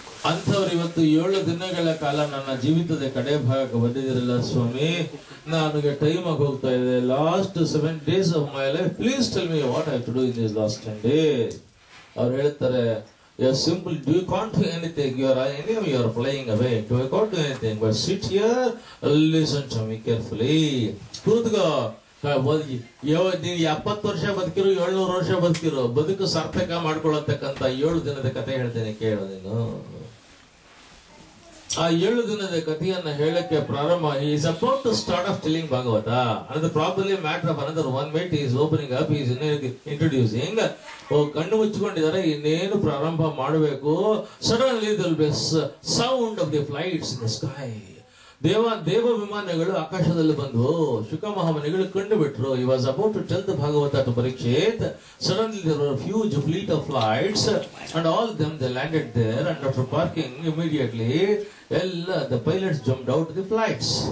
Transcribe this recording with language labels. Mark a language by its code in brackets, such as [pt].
[kn] ಅಂಥವ್ರು ಇವತ್ತು 7 ದಿನಗಳ ಕಾಲ ನನ್ನ ಜೀವಿತದ ಕಡೆ ಭಾಗಕ್ಕೆ ಬಂದಿದಿರಲ್ಲ ಸ್ವಾಮಿ, ನನಗೆ ಟೈಮ್ ಆಗಿ ಹೋಗ್ತಾ ಇದೆ. [en] Last 7 days of my life, please tell me what I have to do in these last 10 days. [kn] ಅವ್ರು ಹೇಳ್ತಾರೆ, [en] you are simple, you can't do anything, you are flying away, you can't do anything, but sit here, listen to me carefully. [kn] ಕೂತ್ಕೋ, ನೀನು 70 ವರ್ಷ ಬದುಕಿರೋ, 700 ವರ್ಷ ಬದುಕಿರೋ, ಬದುಕು ಸಾರ್ಥಕ ಮಾಡ್ಕೊಳ್ಳತಕ್ಕಂಥ 7 ದಿನದ ಕಥೆ ಹೇಳ್ತೇನೆ ಕೇಳೋ ನೀನು. ಆ 7 ದಿನದ ಕಥೆಯನ್ನ ಹೇಳಕ್ಕೆ ಪ್ರಾರಂಭ, [en] he is about to start off telling Bhagavata. Another probably a matter of another 1 minute he is opening up, he is introducing. [kn] ಕಣ್ಣು ಮುಚ್ಚಿಕೊಂಡಿದ್ದಾರೆ, ಇನ್ನೇನು ಪ್ರಾರಂಭ ಮಾಡಬೇಕು. [en] Suddenly there will be a sound of the flights in the sky. [kn] ದೇವ ವಿಮಾನಗಳು ಆಕಾಶದಲ್ಲಿ ಬಂದವು. ಶುಕ ಮಹಾಮನಿಗಳು ಕಂಡು ಬಿಟ್ರು. [en] He was about to tell the Bhagavata to Parikshit. Suddenly there were a huge fleet of flights and all them they landed there, and after parking immediately the pilots jumped out of the flights.